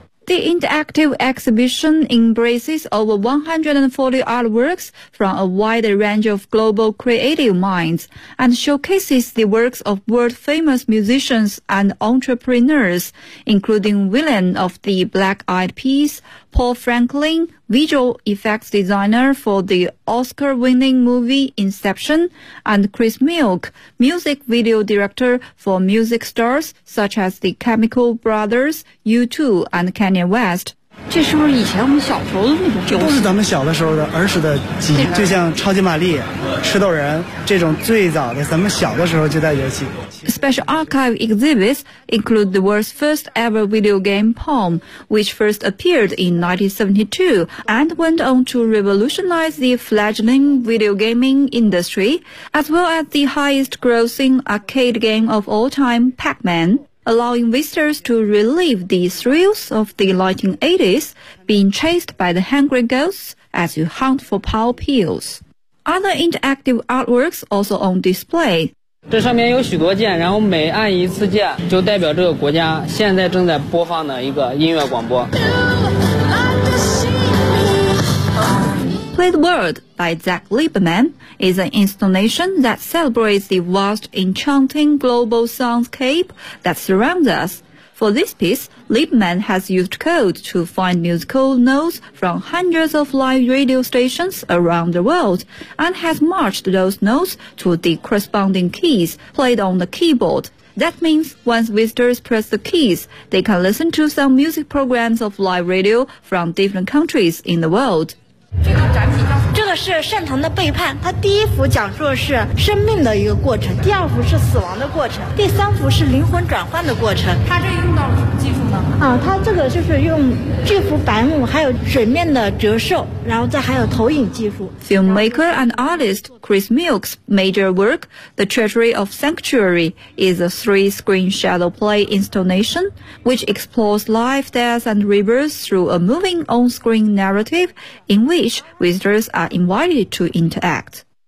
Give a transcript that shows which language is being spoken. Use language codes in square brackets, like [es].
[en] The interactive exhibition embraces over 140 artworks from a wide range of global creative minds and showcases the works of world-famous musicians and entrepreneurs, including William of the Black Eyed Peas, Paul Franklin, visual effects designer for the Oscar-winning movie Inception, and Chris Milk, music video director for music stars such as the Chemical Brothers, U2, and Kanye West. [zh] 这是不是以前我们小时候的那种？都是咱们小的时候的儿时的记忆，就像超级玛丽、吃豆人这种最早的，咱们小的时候就在游戏。 [en] Special archive exhibits include the world's first ever video game Pong, which first appeared in 1972 and went on to revolutionize the fledgling video gaming industry, as well as the highest-grossing arcade game of all time, Pac-Man, allowing visitors to relieve the thrills of the 1980s, being chased by the hungry ghosts as you hunt for power pills. Other interactive artworks also on display. [zh] 这上面有许多键，然后每按一次键就代表这个国家现在正在播放的一个音乐广播。 [en] Play the World by Zach Lieberman is an installation that celebrates the vast, enchanting global soundscape that surrounds us. For this piece, Lieberman has used code to find musical notes from hundreds of live radio stations around the world and has matched those notes to the corresponding keys played on the keyboard. That means once visitors press the keys, they can listen to some music programs of live radio from different countries in the world. [zh] 这个是善堂的背叛，它第一幅讲述的是生命的一个过程，第二幅是死亡的过程，第三幅是灵魂转换的过程。它这用到了什么技术呢？的啊，它这个就是用巨幅白幕还有水面的折射，然后再还有投影技术。 [en] Filmmaker and artist Chris Milk's major work The Treasury of Sanctuary is a three-screen shadow play installation which explores life, death and rebirth through a moving on-screen narrative in which visitors are invited to interact.